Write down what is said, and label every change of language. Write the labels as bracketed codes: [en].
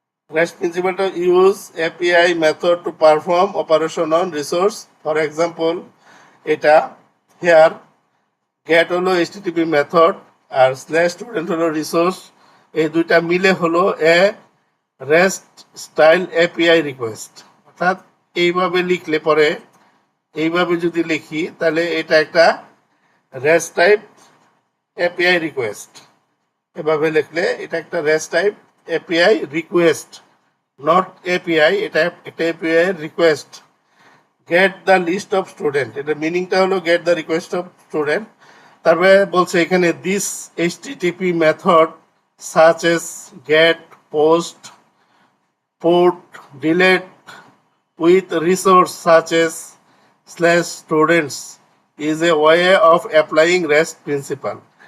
[en] REST principle to use API method to perform operation on resource. For example, [bn] এটা [en] here get [bn] হলো [en] HTTP method [bn] আর [en] slash student হলো resource, [bn] এই দুইটা মিলে হলো [en] a REST style API request। [bn] অর্থাৎ এইভাবে লিখলে পরে, এইভাবে যদি লিখি তাহলে এটা একটা REST type API request। এভাবে লিখলে এটা একটা REST type API request, [en] not API, [bn] এটা একটা API request। [en] get the list of student, [bn] এটা মিনিংটা হলো [en] get the request of student। [bn] তারপরে বলছে এখানে [en] this HTTP method such as get, post, put, delete with resource such as slash students is a way of applying REST principle।